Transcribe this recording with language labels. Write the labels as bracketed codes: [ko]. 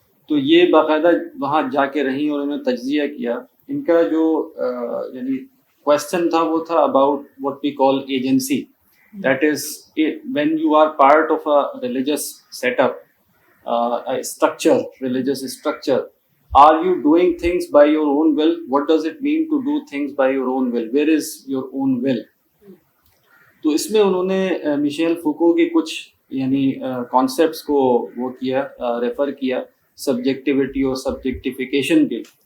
[ur] تو یہ باقاعدہ وہاں جا کے رہیں اور انہوں نے تجزیہ کیا. ان کا جو یعنی کوشچن تھا وہ تھا [en] about what we call agency. That is, when you are part of a religious setup, a structure, religious structure, are you doing things by your own will? What does it mean to do things by your own will? Where is your own will? [ur] تو اس میں انہوں نے Michel فوکو کے کچھ یعنی concepts کو وہ کیا ریفر کیا سبجیکٹیوٹی اور سبجیکٹیفیکیشن کے.